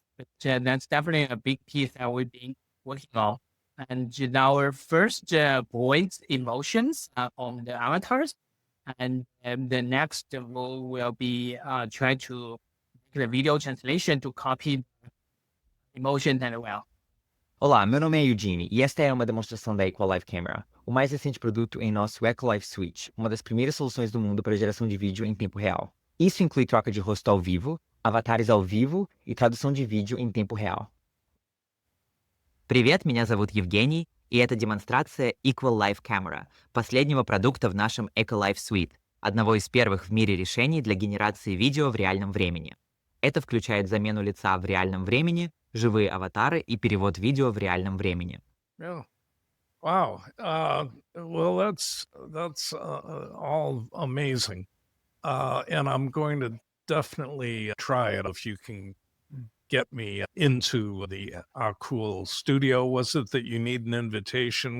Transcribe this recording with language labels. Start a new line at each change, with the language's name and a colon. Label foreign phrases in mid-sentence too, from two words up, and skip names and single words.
English: But that's definitely a big piece that we've been working on. And our first voice emotions on the avatars. And the next move will be try to make the video translation to copy emotion as well.
Portuguese: Olá, meu nome é Eugene e esta é uma demonstração da Akool Live Camera, o mais recente produto em nosso Akool Live Suite, uma das primeiras soluções do mundo para geração de vídeo em tempo real. Isso inclui troca de rosto ao vivo, avatares ao vivo и tradução de vídeo em tempo real.
Russian: Привет, меня зовут Евгений, и это демонстрация Akool Live Camera, последнего продукта в нашем Akool Live Suite. одного из первых в мире решений для генерации видео в реальном времени. Это включает замену лица в реальном времени, живые аватары и перевод видео в реальном времени.
English: Yeah. Wow. Well, that's all amazing. And I'm going to definitely try it if you can get me into the Akool studio. Was it that you need an invitation?